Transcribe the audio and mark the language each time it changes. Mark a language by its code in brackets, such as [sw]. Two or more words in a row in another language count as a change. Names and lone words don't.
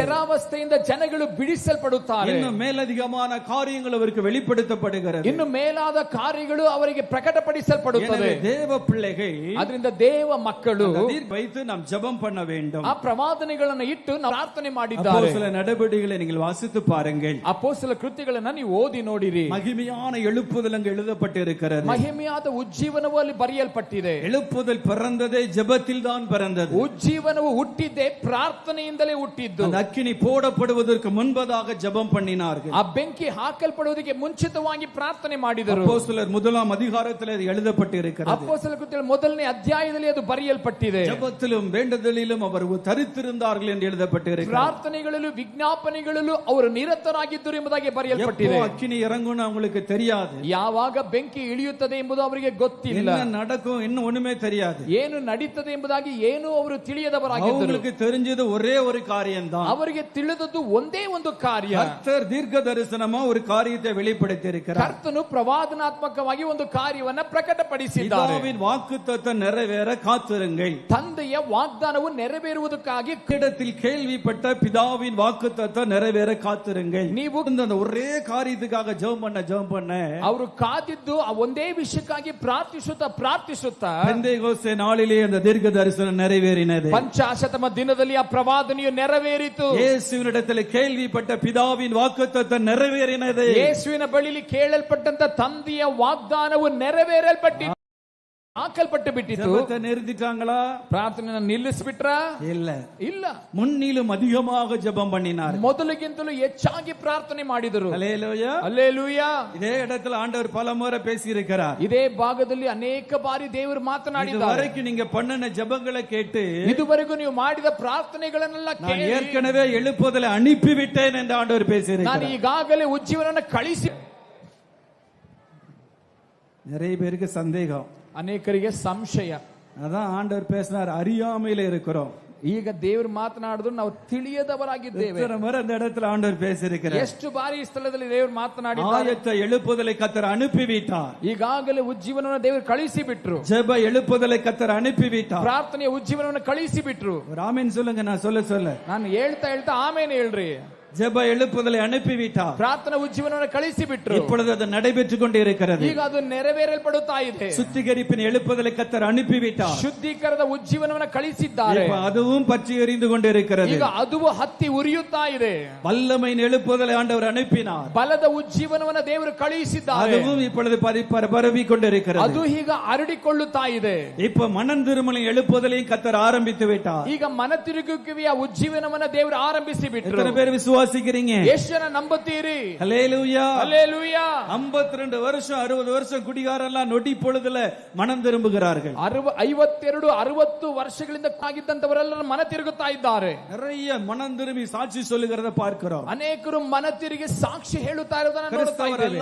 [kn] ಸೆರಾವಸ್ಥೆಯಿಂದ ಜನಗಳು ಬಿಡಿಸಲ್ಪಡುತ್ತಾರೆ. [ta] இன்னும் மேலதிகமான காரியங்கள் அவருக்கு வெளிப்படுத்தப்படுகிறது. [kn] ಇನ್ನು ಮೇಲಾದ ಕಾರ್ಯಗಳು ಅವರಿಗೆ ಪ್ರಕಟಪಡಿಸಲ್ಪಡುತ್ತದೆ. [ta] தேவ பிள்ளைகள், [kn] ಅದರಿಂದ ದೇವ ಮಕ್ಕಳು [ta] வைத்து நாம் ஜெபம் பண்ண வேண்டும். [kn] ಆ ಪ್ರವಾದನೆಗಳನ್ನು ಇಟ್ಟು ನಾವು ಪ್ರಾರ್ಥನೆ ಮಾಡಿದ್ದಾರೆ. [ta] அப்போஸ்தல நடபடிகளை நீங்கள் வாசித்து பாருங்கள். [kn] ಅಪೊಸ್ತಲ ಕೃತ್ಯಗಳನ್ನು ನೀವು ಓದಿ ನೋಡಿರಿ. [ta] மகிமையான எழுப்புதல் அங்கு எழுதப்பட்டு இருக்கிறது. [kn] ಮಹಿಮೆಯಾದ ಉಜ್ಜೀವನವು ಅಲ್ಲಿ ಬರೆಯಲ್ಪಟ್ಟಿದೆ. [ta] எழுப்புதல் பிறந்ததே ஜெபத்தில் தான் பிறந்தது. [kn] ಉಜ್ಜೀವನವು ಹುಟ್ಟಿದ್ದೆ ಪ್ರಾರ್ಥನೆಯಿಂದಲೇ ಹುಟ್ಟಿದ್ದು. [ta] அந்த அக்கினி போடப்படுவதற்கு முன்பதாக ஜெபம் பண்ணினார்கள். [kn] ಆ ಬೆಂಕಿ ಹಾಕಲ್ಪಡುವುದಕ್ಕೆ ಮುಂಚಿತವಾಗಿ ಪ್ರಾರ್ಥನೆ ಮಾಡಿದರು. [ta] அப்போஸ்தலர் முதலாம் அதிகாரத்தில் அது எழுதப்பட்டு இருக்கிறது. [kn] ಅಪೊಸ್ತಲ ಕೃತ್ಯಗಳ ಮೊದಲನೇ ಅಧ್ಯಾಯದಲ್ಲಿ ಅದು ಬರೆಯಲ್ಪಟ್ಟಿದೆ. [ta] ஜெபத்திலும் வேண்டுதலிலும் அவர் தரித்திருந்தார்கள் என்று எழுதப்பட்டு இருக்கிறது. [kn] ಪ್ರಾರ್ಥನೆಗಳಲ್ಲೂ ವಿಜ್ಞಾಪನೆಗಳಲ್ಲೂ ಅವರು ನಿರತರಾಗಿದ್ದರು ಎಂಬುದಾಗಿ ಬರೆಯಲ್ಪಟ್ಟಿದೆ. [ta] எப்போ அக்கினி இறங்கும்னு அவங்களுக்கு தெரியாது. [kn] ಯಾವಾಗ ಬೆಂಕಿ ಇಳಿಯುತ್ತದೆ ಎಂಬುದು ಅವರಿಗೆ ಗೊತ್ತಿಲ್ಲ. [ta] என்ன நடக்கும் இன்னும் ஒண்ணுமே தெரியாது. [kn] ಏನು ನಡೀತದೆ ಎಂಬುದಾಗಿ ಏನು ಅವರು ತಿಳಿಯದವರಾಗಿದ್ದರು. [ta] அவங்களுக்கு தெரிஞ்சது ஒரே ஒரு காரியம் தான். [kn] ಅವರಿಗೆ ತಿಳಿದದ್ದು ಒಂದೇ ಒಂದು ಕಾರ್ಯ. [ta] கர்த்தர் தீர்க்க தரிசனமா ஒரு காரியத்தை வெளிப்படுத்தி இருக்கிறார். [kn] ಕರ್ತನು ಪ್ರವಾದನಾತ್ಮಕವಾಗಿ ಒಂದು ಕಾರ್ಯವನ್ನ ಪ್ರಕಟಪಡಿಸಿದ್ದಾರೆ. [ta] பிதாவின் வாக்குத்தத்தம் நிறைவேற காத்திருங்கள். [kn] ತಂದೆಯ ವಾಗ್ದಾನವು ನೆರವೇರುವುದಕ್ಕಾಗಿ [ta] இடத்தில் கேள்விப்பட்ட பிதாவின் வாக்குத்தத்தம் நிறைவேற காத்திருங்கள். [kn] ನೀವು [ta] அந்த ஒரே காரியத்துக்காக ஜெபம் பண்ண [kn] ಅವರು ಕಾದಿದ್ದು ಆ ಒಂದೇ ವಿಷಯಕ್ಕಾಗಿ ಪ್ರಾರ್ಥಿಸುತ್ತಾ [ta] பெந்தேகோஸ்தே நாளிலே அந்த தீர்க்க தரிசனம் நிறைவேறினது. [kn] ಪಂಚಾಶತಮ ದಿನದಲ್ಲಿ ಆ ಪ್ರವಾದನೆಯು ನೆರವೇರಿತು. [ta] இயேசுவினிடத்தில் கேள்விப்பட்ட பிதாவின் வாக்குத்தத்தம் நிறைவேறினது. [kn] ಯೇಸುವಿನ ಬಳಿಲಿ ಕೇಳಲ್ಪಟ್ಟಂತ ತಂದೆಯ ವಾಗ್ದಾನವು ನೆರವೇರಲ್ಪಟ್ಟಿತು. ಹಾಕಲ್ಪಟ್ಟು ಬಿಟ್ಟಿತು. [ta] நிறுத்திட்டாங்களா? [kn] ಪ್ರಾರ್ಥನೆ ನಿಲ್ಲಿಸ್ಬಿಟ್ರ? ಇಲ್ಲ. [ta] முன்னிலும் அதிகமாக ஜெபம் பண்ணினார். [kn] ಮೊದಲಿಗಿಂತಲೂ ಹೆಚ್ಚಾಗಿ ಪ್ರಾರ್ಥನೆ ಮಾಡಿದರು. [ta] அல்லேலூயா, அல்லேலೂಯಾ. இதே இடத்துல ஆண்டவர் பல முறை பேசி இருக்கிறார். [kn] ಇದೇ ಭಾಗದಲ್ಲಿ ಅನೇಕ ಬಾರಿ ದೇವರು ಮಾತನಾಡಿದ್ದಾರೆ. [ta] இதுவரைக்கும் நீங்க பண்ணின ஜெபங்களை கேட்டு, [kn] ಇದುವರೆಗೂ ನೀವು ಮಾಡಿದ ಪ್ರಾರ್ಥನೆಗಳನ್ನೆಲ್ಲ [ta] நான் ஏற்கனவே எழுப்புதலை அனுப்பிவிட்டேன் என்று ஆண்டவர் பேசியிருக்கிறார். [kn] ನಾನು ಈಗಾಗಲೇ ಉಜ್ಜೀವನವನ್ನು ಕಳಿಸಿ. [ta] நிறைய பேருக்கு சந்தேகம், [kn] ಅನೇಕರಿಗೆ ಸಂಶಯ. [ta] அதான் ஆண்டவர் பேசினார், அறியாமையில இருக்கிறோம். [kn] ಈಗ ದೇವರು ಮಾತನಾಡಿದ್ರು ನಾವು ತಿಳಿಯದವರಾಗಿದ್ದೇವೆ. [ta] அந்த இடத்துல ஆண்டவர் பேசியிருக்கிறார். [kn] ಎಷ್ಟು ಬಾರಿ ಈ ಸ್ಥಳದಲ್ಲಿ ದೇವರು ಮಾತನಾಡಿದ್ದಾರೆ. [ta] ஆயத்த எழுப்புதலை கர்த்தர் அனுப்பிவிட்டார். [kn] ಈಗಾಗಲೇ ಉಜ್ಜೀವನವನ್ನು ದೇವರು ಕಳಿಸಿ ಬಿಟ್ರು. [ta] ஜெப எழுப்புதலை கர்த்தர் அனுப்பிவிட்டார். [kn] ಪ್ರಾರ್ಥನೆಯ ಉಜ್ಜೀವನವನ್ನು ಕಳಿಸಿ ಬಿಟ್ರು. [ta] ஒரு ஆமென் சொல்லுங்க, நான் சொல்ல [kn] ನಾನು ಹೇಳ್ತಾ ಆಮೇಲೆ ಹೇಳ್ರಿ. [ta] ஜெப எழுப்புதலை அனுப்பிவிட்டார். [kn] ಪ್ರಾರ್ಥನಾ ಉಜ್ಜೀವನವನ್ನು ಕಳಿಸಿ ಬಿಟ್ರು. [ta] இப்பொழுது அது நடைபெற்றுக் கொண்டிருக்கிறது. [kn] ಈಗ ಅದು ನೆರವೇರಲ್ಪಡುತ್ತಾ ಇದೆ. [ta] சுத்திகரிப்பின் எழுப்புதலை கர்த்தர் அனுப்பிவிட்டார். [kn] ಶುದ್ಧೀಕರಣದ ಉಜ್ಜೀವನವನ್ನು ಕಳಿಸಿದ್ದಾರೆ. [ta] அதுவும் பற்றி எரிந்து கொண்டிருக்கிறது. [kn] ಈಗ ಅದು ಹತ್ತಿ ಉರಿಯುತ್ತಾ ಇದೆ. [ta] வல்லமையின் எழுப்புதலை ஆண்டவர் அனுப்பினார். [kn] ಬಲದ ಉಜ್ಜೀವನವನ್ನು ದೇವರು ಕಳುಹಿಸಿದ್ದಾರೆ. [ta] அதுவும் இப்பொழுது பரவி கொண்டிருக்கிறது. [kn] ಅದು ಈಗ ಹರಡಿಕೊಳ್ಳುತ್ತಾ ಇದೆ. [ta] இப்ப மனம் திரும்பலின் எழுப்புதலையும் கர்த்தர் ஆரம்பித்து விட்டார். [kn] ಈಗ ಮನ ತಿರುಗುವಿಕೆಯ ಉಜ್ಜೀವನವನ್ನು ದೇವರು ಆರಂಭಿಸಿ ಬಿಟ್ರು. [ta] எத்தனை பேர் விசுவாசிக்கிறீங்க? [kn] ಎಷ್ಟು ಜನ ನಂಬುತ್ತೀರಿ? [ta] ஹல்லேலூயா, ஹல்லேலூயா. 52 வருஷம் 60 வருஷம் குடிகாரெல்லாம் நொடி பொழுதுல மனம் திரும்புகிறார்கள். [kn] 52 60 ವರ್ಷಗಳಿಂದ ಆಗಿದ್ದಂತವರೆಲ್ಲರೂ ಮನ ತಿರುಗುತ್ತಾ ಇದ್ದಾರೆ. [ta] நிறைய மனம் திரும்பி சாட்சி சொல்லுகிறத பார்க்கிறோம். [kn] ಅನೇಕರು ಮನ ತಿರುಗಿ ಸಾಕ್ಷಿ ಹೇಳುತ್ತಾ ಇರುವುದನ್ನು ನೋಡುತ್ತಾ ಇದ್ದೇವೆ.